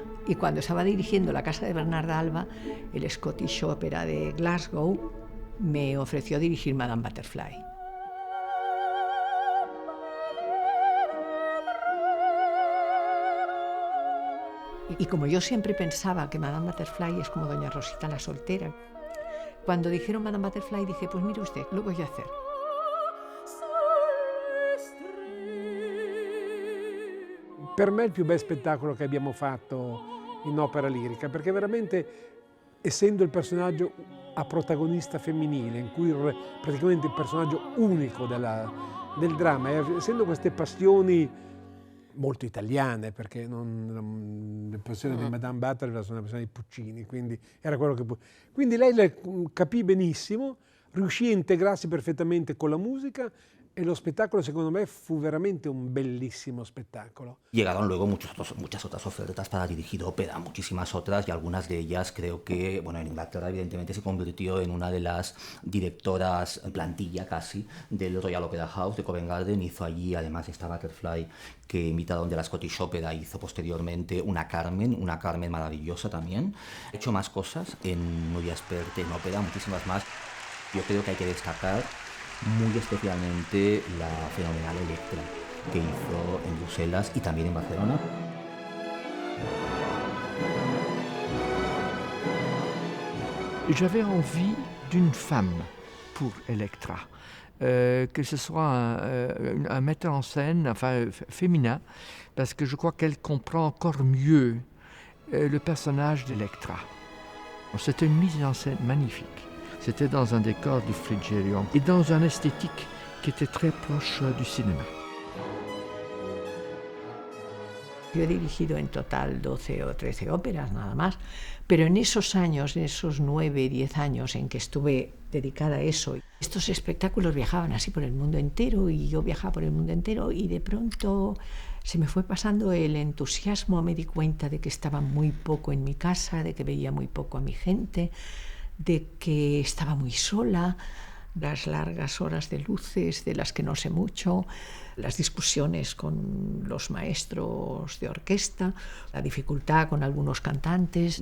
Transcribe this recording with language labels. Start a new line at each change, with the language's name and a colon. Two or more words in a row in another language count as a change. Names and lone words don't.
Spanish: Y cuando estaba dirigiendo la casa de Bernarda Alba, el Scottish Opera de Glasgow me ofreció dirigir Madame Butterfly. Y como yo siempre pensaba que Madame Butterfly es como Doña Rosita la soltera, cuando dijeron Madame Butterfly dije, pues mire usted, lo voy a hacer.
Italian: Per me è il più bel spettacolo che abbiamo fatto in opera lirica, perché veramente, essendo il personaggio a protagonista femminile, in cui praticamente il personaggio unico del dramma, e essendo queste passioni molto italiane, perché le passioni di Madame Butterfly sono le passioni di Puccini, quindi era quello che... Quindi lei le capì benissimo, riuscì a integrarsi perfettamente con la musica,
Spanish: y el espectáculo,
Italian: secondo me, fu veramente un
Spanish: bellísimo espectáculo. Llegaron luego muchas otras ofertas para dirigir ópera, muchísimas otras, y algunas de ellas creo que, bueno, en Inglaterra evidentemente se convirtió en una de las directoras en plantilla casi del Royal Opera House de Covent Garden. Hizo allí además esta Butterfly que invitaron de la Scottish Opera, hizo posteriormente una Carmen maravillosa también. Ha hecho más cosas en Nuria Espert en ópera, muchísimas más. Yo creo que hay que destacar muy especialmente la fenomenal Electra que hizo en Bruselas y también en Barcelona.
French: J'avais envie d'une femme pour Electra, que ce soit un metteur en scène, enfin féminin, parce que je crois qu'elle comprend encore mieux le personnage d'Electra. C'était une mise en scène magnifique. C'était dans un décor du Frigerium et dans une esthétique qui était très proche du cinéma.
Spanish: Yo he dirigido en total 12 o 13 óperas nada más, pero en esos años, en esos 9, 10 años en que estuve dedicada a eso, estos espectáculos viajaban así por el mundo entero y yo viajaba por el mundo entero y de pronto se me fue pasando el entusiasmo, me di cuenta de que estaba muy poco en mi casa, de que veía muy poco a mi gente, de que estaba muy sola, las largas horas de luces de las que no sé mucho, las discusiones con los maestros de orquesta, la dificultad con algunos cantantes.